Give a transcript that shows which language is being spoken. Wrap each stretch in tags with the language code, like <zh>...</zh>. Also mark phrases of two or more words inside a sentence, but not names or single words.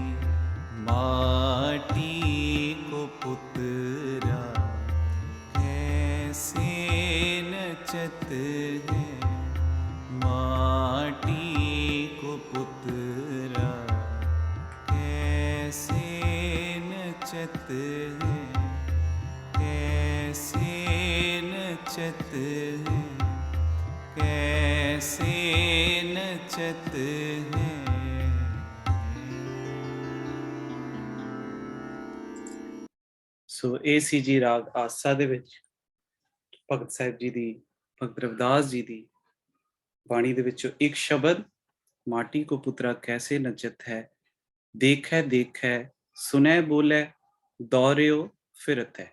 <hi>माटी को पुतरा कैसे नचत है, माटी को पुतरा कैसे नचत है, कैसे नचत है, कैसे नचत है।</hi> <pa>ਸੋ ਇਹ ਸੀ ਜੀ ਰਾਗ ਆਸਾ ਦੇ ਵਿੱਚ ਭਗਤ ਸਾਹਿਬ ਜੀ ਦੀ, ਭਗਤ ਰਵਿਦਾਸ ਜੀ ਦੀ ਬਾਣੀ ਦੇ ਵਿੱਚੋਂ ਇੱਕ ਸ਼ਬਦ,</pa> <hi>माटी को पुतरा कैसे नचत है, देखै देखै सुनै बोले दौरिओ फिरत है।</hi>